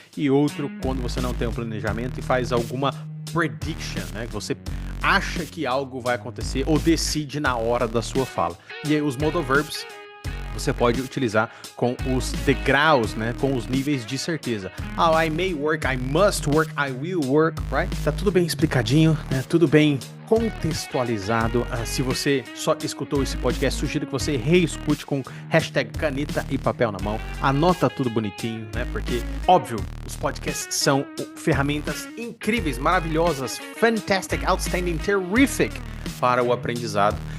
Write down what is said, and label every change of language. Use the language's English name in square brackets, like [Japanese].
[Portuguese] E outro quando você não tem um planejamento e faz alguma prediction, né? Você acha que algo vai acontecer ou decide na hora da sua fala. E aí os modal verbs você pode utilizar com os degraus, né? Com os níveis de certeza. [English] I may work, I must work, I will work, right? [Portuguese] Tá tudo bem explicadinho, né? Tudo bem contextualizado. Se você só escutou esse podcast, sugiro que você reescute com hashtag caneta e papel na mão. Anota tudo bonitinho, né? Porque, óbvio, os podcasts são ferramentas incríveis, maravilhosas, [English] fantastic, outstanding, terrific [Portuguese] para o aprendizado.